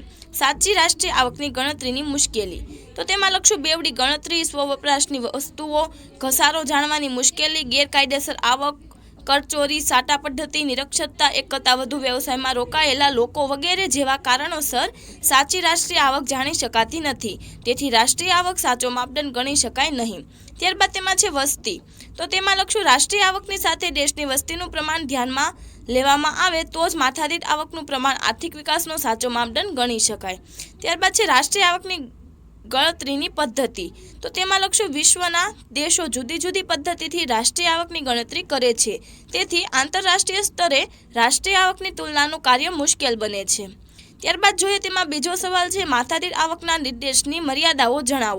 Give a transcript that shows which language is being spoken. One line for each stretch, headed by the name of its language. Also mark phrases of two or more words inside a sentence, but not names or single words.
Gujarati: સાચી રાષ્ટ્રીય આવકની ગણતરીની મુશ્કેલી। તો તેમાં લખશું બેવડી ગણતરી, સ્વવપરાશની વસ્તુઓ, ઘસારો જાણવાની મુશ્કેલી, ગેરકાયદેસર આવક, કરચોરી, સાટા પદ્ધતિ, નિરક્ષરતા, એક કરતા વધુ વ્યવસાયમાં રોકાયેલા લોકો વગેરે જેવા કારણોસર સાચી રાષ્ટ્રીય આવક જાણી શકાતી નથી, તેથી રાષ્ટ્રીય આવક સાચો માપદંડ ગણી શકાય નહીં। ત્યારબાદ તેમાં છે વસ્તી। તો તેમાં લખશું રાષ્ટ્રીય આવકની સાથે દેશની વસ્તીનું પ્રમાણ ધ્યાનમાં લેવામાં આવે તો જ માથાદીઠ આવકનું પ્રમાણ આર્થિક વિકાસનો સાચો માપદંડ ગણી શકાય। ત્યારબાદ છે રાષ્ટ્રીય આવકની ગણતરીની પદ્ધતિ, તો તેમાં લખશું વિશ્વના દેશો જુદી જુદી પદ્ધતિથી રાષ્ટ્રીય આવકની ગણતરી કરે છે, તેથી આંતરરાષ્ટ્રીય સ્તરે રાષ્ટ્રીય આવકની તુલનાનું કાર્ય મુશ્કેલ બને છે. ત્યારબાદ જોઈએ તેમાં બીજો સવાલ છે માથાદીઠ આવકના નિર્દેશની મર્યાદાઓ જણાવો.